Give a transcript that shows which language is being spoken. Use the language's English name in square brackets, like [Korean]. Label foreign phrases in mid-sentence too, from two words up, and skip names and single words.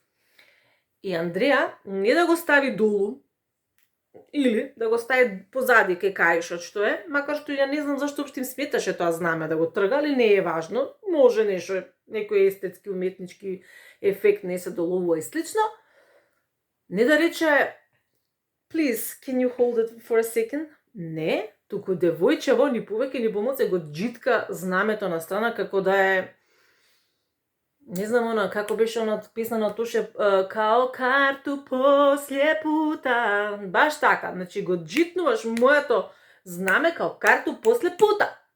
[Macedonian] И Андреја не да го стави долу, или да го стави позади кај кајшот што е, макар што ја не знам зашто општо им сметаше тоа знаме да го трга, али не е важно, може нешто, некој естетски, уметнички ефект не се доловува и слично, не да рече, [English] please, can you hold it for a second? [Macedonian] Не, туку девојчево ни повеќе ни помоце го джитка знамето на страна како да е, не знам како беше песна на Тоше, као карту после пута. Баш така, значи го джитнуваш моето знаме као карту после пута.